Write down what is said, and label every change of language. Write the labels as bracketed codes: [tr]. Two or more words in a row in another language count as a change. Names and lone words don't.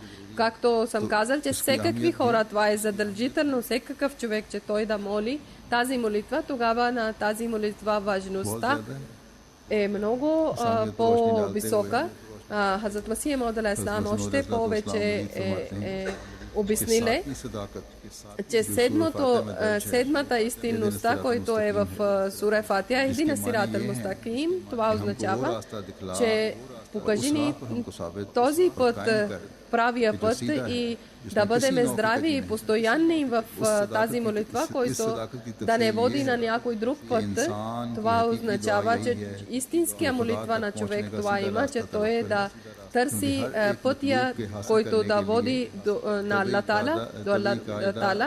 [bg] Както съм казал, че всекакви хора, това е задължително, всекакъв човек, че той да моли тази молитва, тогава на тази молитва важността е много по-висока. Хазрат Масих Мауд алейхиссалам още повече обясниле, че седмата истинността, който е в сура Фатиха, [ar] اهدنا الصراط المستقيم, [bg] това означава, че покажи ни този път, правия път, и да бъдем здрави и постоянни в тази молитва, който да не води на някой друг път. Това означава, че истинския молитва на човек това има, че той е да търси пътя, който да води на Аллах Таала, до Аллах Таала.